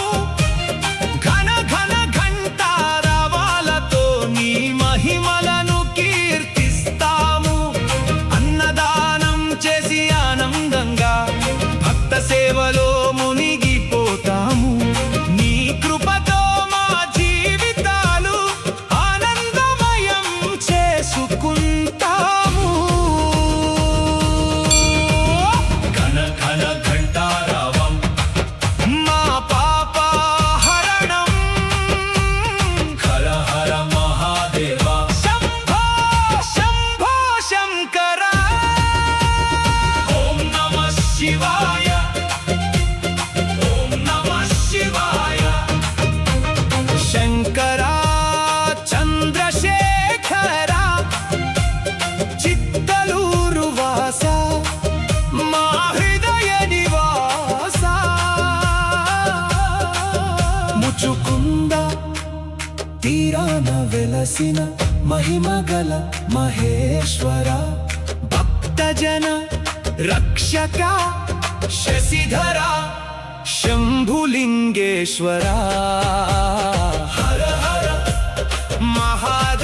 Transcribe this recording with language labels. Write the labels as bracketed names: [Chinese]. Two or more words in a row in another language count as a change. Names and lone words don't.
[Telugu] ఘన ఘన ఘంటారవాలతో నీ మహిమలను కీర్తిస్తాము అన్నదానం చేసి ఆనందంగా భక్త సేవలో మునిగిపోతాము నీ కృపతో మా జీవితాలు ఆనందమయం చేసుకుంటాము [Sanskrit] घन घन घंटारावम [Telugu] మా పాపహరణం [Sanskrit] हर हर महादेवा [Telugu] శంభో శంభో శంకర [Sanskrit] ओम नमः शिवाय ओम नमः शिवाय [Telugu] శంకర చంద్రశేఖర చిత్తలూరు వాస మా హృదయ నివాస ముచుకుంద తీరాన వెలసిన మహిమగల మహేశ్వర భక్తజన రక్షక శశిధర శంభులింగేశ్వర హర హర మహా